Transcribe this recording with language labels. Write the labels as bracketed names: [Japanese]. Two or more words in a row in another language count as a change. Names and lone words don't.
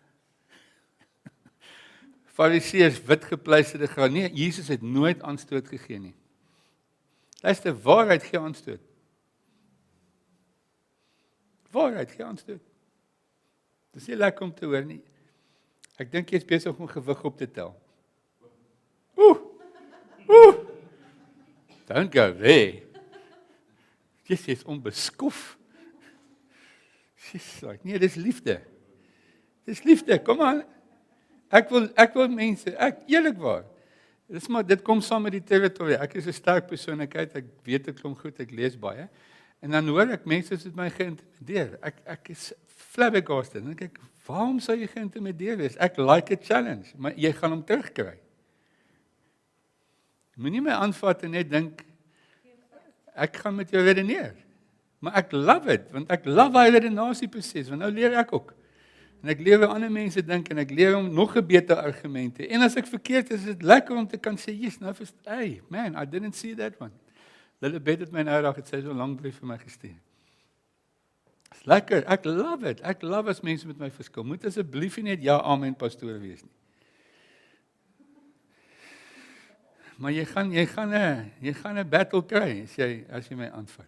[Afrikaans] Fariseërs, wit gepleisterde graan. Nee, Jesus het nooit aanstoot gegee nie. Luister, waarheid gee aanstoot. Waarheid gee aanstoot. Dis nie lekker om te hoor nie. Ek dink jy is besig om gewig op te tel. [English] Don't go there. [Afrikaans] Jy is onbeskof. Like, nee, dis liefde. Dis liefde, kom aan. Ek wil mense, eerlikwaar. Dit kom saam met die territorie. Ek is 'n sterk persoonlikheid, ek weet 'n klomp goed, ek lees baie. En dan hoor ek mense is met my geïntimideer. Ek is flabbergasted. Dan dink ek, waarom sou jy geïntimideer wees? Ek like a challenge, maar jy gaan hom terugkry. Moenie my aanvat en net dink ek gaan met jou redeneer. Maar ek [English] love it, [Afrikaans] want ek love hy redenasieproses, want nou leer ek ook. En ek leer hoe ander mense dink en ek leer om nog 'n beter argumente. En as ek verkeerd is dit lekker om te kan sê, [English] "Yes, nou hey, man, I didn't see that one." [Afrikaans] Lillebeth het my nou dag het sy so 'n lang brief vir my gestuur. Dis lekker, ek love it. Ek love as mense met my verskil. Moet asseblief nie net ja, amen pastoor wees nie. Maar jy gaan 'n battle kry as jy my aanvat.